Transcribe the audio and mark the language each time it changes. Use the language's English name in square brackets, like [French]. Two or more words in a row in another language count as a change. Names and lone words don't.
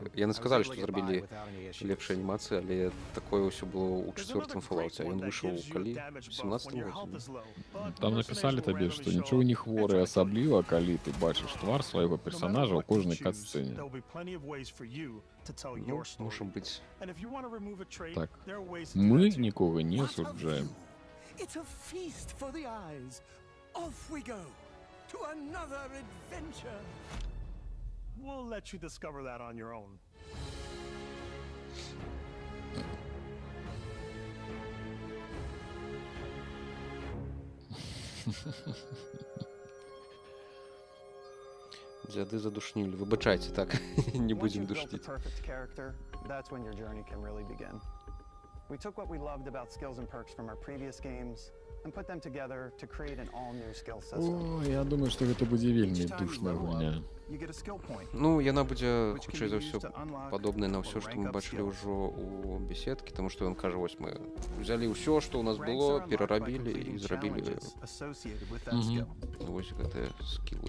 [Belarusian] Яны сказалі, што зрабілі лепшыя анімацыі, але такое ўсё было ў 4-м Fallout, а ён выйшаў калі? У 17-м годзе? Там написали табе, што нічого не хворы, асабліва, калі ты бачыш твар свайго персонажа ў кожнай катсцэне. Ну, можа быць. Так, мы нікога не асуджаем. [English] It's a feast for the eyes. Off we go to another adventure. We'll let you discover that on your own. [Belarusian] Дзяды задушнілі. Выбачайце, так, не будзем душніць. [English] That's when your journey can really begin. We took what we loved about skills and perks from our previous games and put them together to create an all-new skill system. [Belarusian] О, я думаю, што гэта будзе вельмі душная гульня. Ну, яна будзе, хутчэй за ўсё, падобная на ўсё, што мы бачылі ўжо ў беседкі, таму што ён кажа, вось мы взялі ўсё, што ў нас было, перарабілі і зрабілі вось гэтыя скілы.